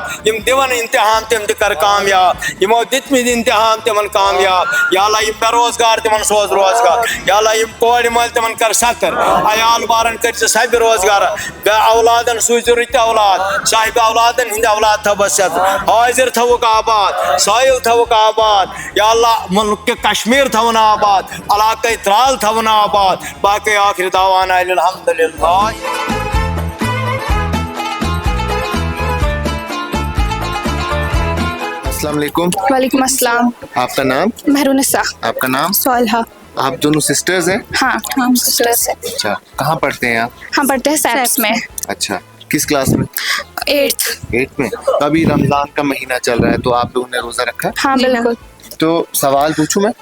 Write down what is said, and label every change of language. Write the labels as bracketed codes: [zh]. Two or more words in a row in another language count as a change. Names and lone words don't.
[ks] यम देवन इम्तिहान तुम कर कामयाब, यमो दितमिद इम्तिहान तुम कामयाब, [ar] يا الله [ks] यम बेरोजगार तुम सोज रोजगार, [ar] يا الله [ks] यम कोड़ मल तुम कर सतर अयाल बारन कर सब रोजगार, औलादन सुजुरित औलाद साहिब औलादन हिंद औलाद थबसत हाजिर थवक आबाद साहिल थवक आबाद, [ar] يا الله [ks] मुल्क कश्मीर थवन आबाद, इलाक़े त्राल थवन आबाद, बाकी [ar] آخر دعوانا الحمد لله. السلام عليكم. وعليكم السلام. [hi] आपका नाम? महरुनिसा। आपका नाम? सालहा। आप दोनों सिस्टर्स हैं? हाँ हम सिस्टर्स हैं। अच्छा, कहाँ पढ़ते हैं आप? हम पढ़ते हैं सैप्स में। अच्छा, किस क्लास में? 8th में। तो अभी रमजान का महीना चल रहा है, तो आप लोगों ने रोजा रखा है? हाँ बिल्कुल। तो सवाल पूछूं मैं?